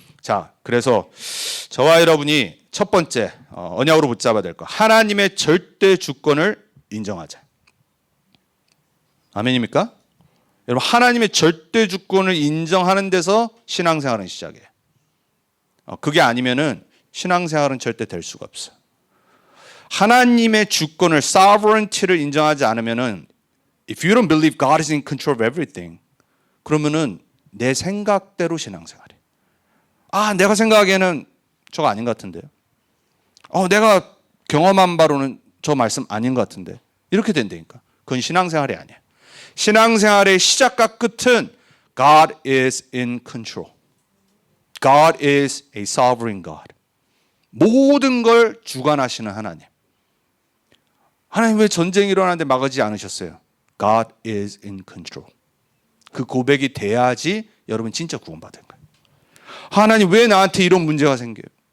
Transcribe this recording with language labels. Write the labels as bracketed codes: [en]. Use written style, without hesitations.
[ko] 자, 그래서 저와 여러분이 첫 번째 언약으로 붙잡아야 될 거. 하나님의 절대 주권을 인정하자. 아멘입니까? 여러분 하나님의 절대 주권을 인정하는 데서 신앙생활은 시작해요. 그게 아니면은 신앙생활은 절대 될 수가 없어요. 하나님의 주권을, sovereignty를 인정하지 않으면은 [en] if you don't believe God is in control of everything, [ko] 그러면은 내 생각대로 신앙생활해. 내가 생각하기에는 저거 아닌 것 같은데요. 내가 경험한 바로는 저 말씀 아닌 것 같은데. 이렇게 된다니까. 그건 신앙생활이 아니야. 신앙생활의 시작과 끝은 [en] God is in control. God is a sovereign God. [ko] 모든 걸 주관하시는 하나님. 하나님 왜 전쟁이 일어나는데 막지 않으셨어요? [en] God is in control. [ko] 그 고백이 돼야지 여러분 진짜 구원받은 거예요. 하나님 왜 나한테 이런 문제가 생겨요?